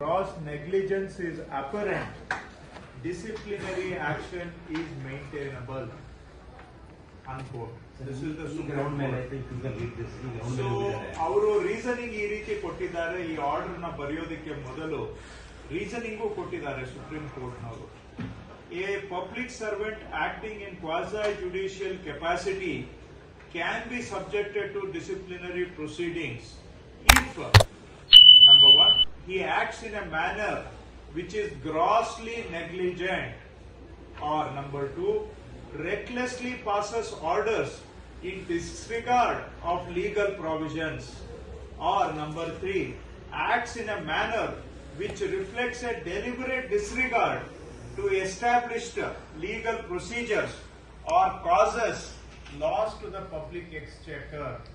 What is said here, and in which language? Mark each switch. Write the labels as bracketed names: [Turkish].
[English] Gross negligence is apparent, disciplinary action is maintainable. Unquote. This is the Supreme Court. [Kannada] So, ಅವರು reasoning ಈ ರೀತಿ ಕೊಟ್ಟಿದ್ದಾರೆ. ಈ order ನ ಬರೆಯೋದಕ್ಕೆ ಮೊದಲು ರೀಸನಿಂಗು ಕೊಟ್ಟಿದ್ದಾರೆ ಸುಪ್ರೀಂ ಕೋರ್ಟ್ ನವರು. [English] A public servant acting in quasi-judicial capacity can be subjected to disciplinary proceedings if, number one, he acts in a manner which is grossly negligent, or number two, recklessly passes orders in disregard of legal provisions, or number three, acts in a manner which reflects a deliberate disregard to established legal procedures or causes loss to the public exchequer.